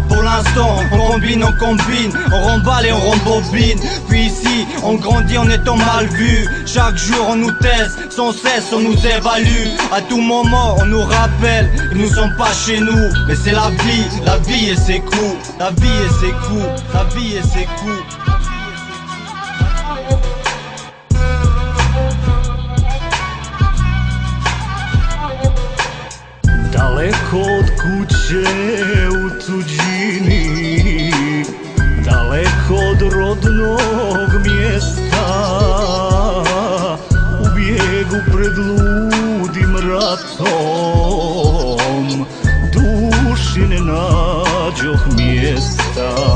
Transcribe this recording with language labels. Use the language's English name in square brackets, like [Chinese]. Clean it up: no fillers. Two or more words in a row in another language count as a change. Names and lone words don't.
[French] Pour l'instant on combine, on remballe et on rembobine. Puis ici on grandit en étant mal vu. Chaque jour on nous teste, sans cesse on nous évalue. À tout moment on nous rappelle qu'ils ne sont pas chez nous. Mais c'est la vie et ses coups. La vie et ses coups, la vie et ses coups. [Croatian] Daleko od kuće u tuđini, daleko od rodnog mjesta, u bijegu pred ludim ratom, duši ne nađoh mjesta.